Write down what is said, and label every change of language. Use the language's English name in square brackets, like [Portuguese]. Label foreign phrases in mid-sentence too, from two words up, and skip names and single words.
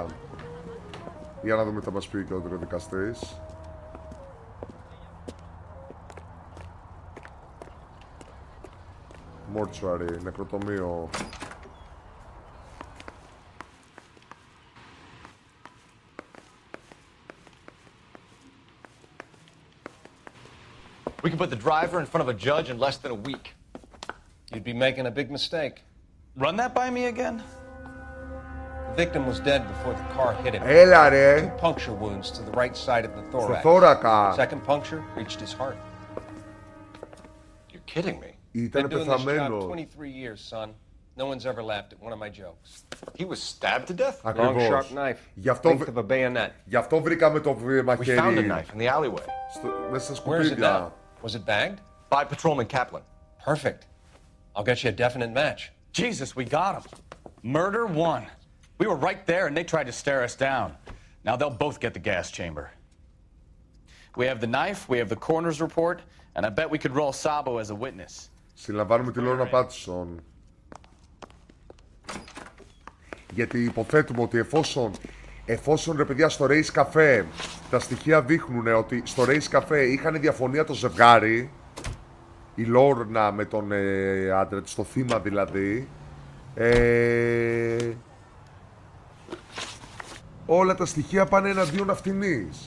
[Greek] Για να δούμε τι θα μας πει και ο δικαστής. Mortuary, νεκροτομείο. [English] We can put the driver in front of a judge in less than a week. You'd be making a big mistake. Run that by me again? The victim was dead before the car hit him. [Greek] Έλα ρε. [English] 2 puncture wounds to the right side of the thorax. [Greek] Στο θώρακα. [English] Second puncture reached his heart. You're kidding me. [Greek] Ήταν [English] Been doing this job [Greek] πεθαμένος. [English] 23 years, son. No one's ever laughed at one of my jokes. He was stabbed to death? [Greek] Ακριβώς. [English] Long sharp knife. Length of a bayonet. [Greek] Γι' αυτό βρήκαμε το μαχαίρι. [English] We found a knife in the alleyway. [Greek] Μέσα στα [English] Where is it [Greek] σκουπίδια. [English] now? Was it bagged? By Patrolman Kaplan. Perfect. I'll get you a definite match. Jesus, we got him. Murder one. We were right there and they tried to stare us down. Now they'll both get the gas chamber. We have the knife, we have the coroner's report, and I bet we could roll Sabo as a witness. [Greek] Συλλαμβάνουμε τη Λόρνα Πάτισον. Γιατί υποθέτουμε ότι εφόσον ρε παιδιά στο Race Cafe τα στοιχεία δείχνουν ότι στο Race Cafe είχαν διαφωνία το ζευγάρι, η Λόρνα με τον άντρα της, το θύμα δηλαδή, όλα τα στοιχεία πάνε εναντίον αυτινής.